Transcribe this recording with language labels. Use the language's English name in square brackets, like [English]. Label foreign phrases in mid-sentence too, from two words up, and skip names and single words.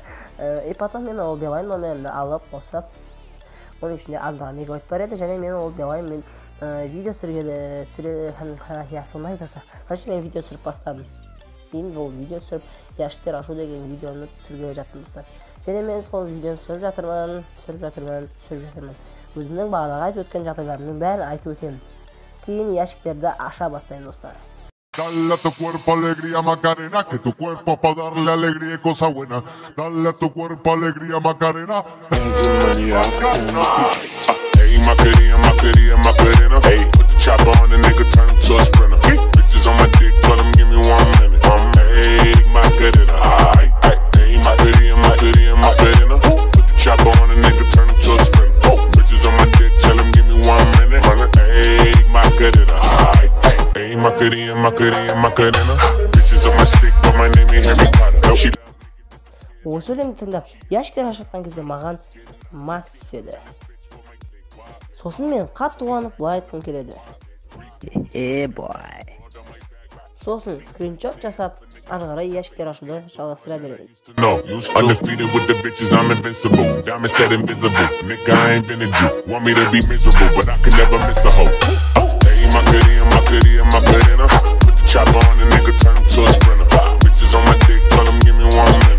[Russian] И потом [Kazakh] мен ол Билайн номерімді алып қосып, оның ішінде аздаған мегабайт бар еді, және мен ол Билайн мен видео түсіргелі, сондай достар. Короче, мен видео түсіріп бастадым. Кейін ол видео түсіріп, яшіктер ашу деген видеоны түсіргелі жаттым достар. Және мен сол видеоны түсіріп жатырмын. Өзімнің бағанаға айтып өткен жағдайларымның бәрін айтып өтемін. Кейін яшіктерді аша бастаймын достар. [Spanish] Dale a tu cuerpo alegría Macarena, que tu cuerpo pa darle alegría y cosa buena. Dale a tu cuerpo alegría Macarena. [English] Hey, Macarena. Hey, put the chopper on the nigga, turn him to a sprinter. Bitches on my dick, tell him give me 1 minute. Hey, Macarena. Hey, Macarena. Put the chopper on the nigga, turn him to a sprinter. Bitches on my dick, tell him give me 1 minute. Hey, Macarena. Hey, Macarena. Bitches on my stick, but my name ain't Harry Potter. [Kazakh] Осы өлеңді тыңдап, яшіктер ашатқан кезде маған Макс түседі. Сосын мен қатты қуанып былай айтқым келеді. Бой. Сосын скриншот жасап, ары қарай яшіктер ашуды жалғастыра беремін. [English] No, undefeated with the bitches, I'm invincible. Diamond said invisible. Nigga, I ain't been a Jew. Want me to be miserable, but I can never miss a hoe. Hey, Macarena. Put the chopper on the nigga, turn him to a sprinter. Bitches on my dick, tell him give me 1 minute.